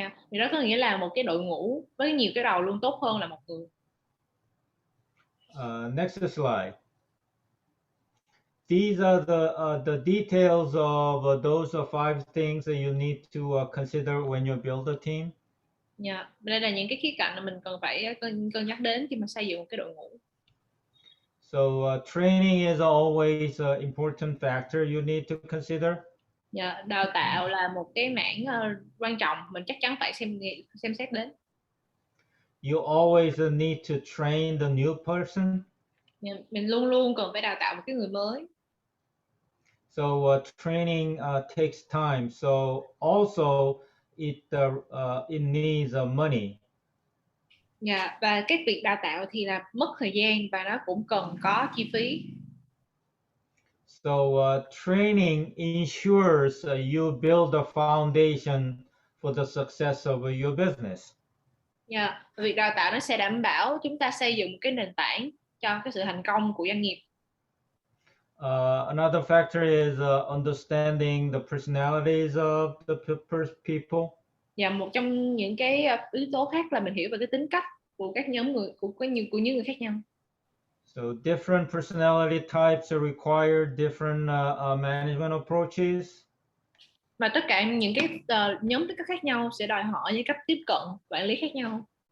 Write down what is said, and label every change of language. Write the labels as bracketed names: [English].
[Vietnamese] Thì đó có nghĩa là một cái đội ngũ với nhiều cái đầu luôn tốt hơn là một người. [English] Next slide. These are the details of those 5 things that you need to consider when you build a team. [Vietnamese] Đây là những cái khía cạnh mà mình cần phải cân nhắc đến khi mà xây dựng một cái đội ngũ. [English] So training is always an important factor you need to consider. [Vietnamese] Đào tạo là một cái mảng quan trọng mình chắc chắn phải xem xét đến. [English] You always need to train the new person. [Vietnamese] Mình luôn luôn cần phải đào tạo một cái người mới. [English] So training takes time. So also it needs money. [Vietnamese] Và cái việc đào tạo thì là mất thời gian và nó cũng cần có chi phí. [English] So training ensures you build a foundation for the success of your business. [Vietnamese] Việc đào tạo nó sẽ đảm bảo chúng ta xây dựng một cái nền tảng cho cái sự thành công của doanh nghiệp. [English] Another factor is understanding the personalities of the people. [Vietnamese] Một trong những cái yếu tố khác là mình hiểu về cái tính cách của các nhóm người, của những người khác nhau. [English] So different personality types require different management approaches. [Vietnamese] Và tất cả những cái nhóm tính cách khác nhau sẽ đòi hỏi những cách tiếp cận quản lý khác nhau.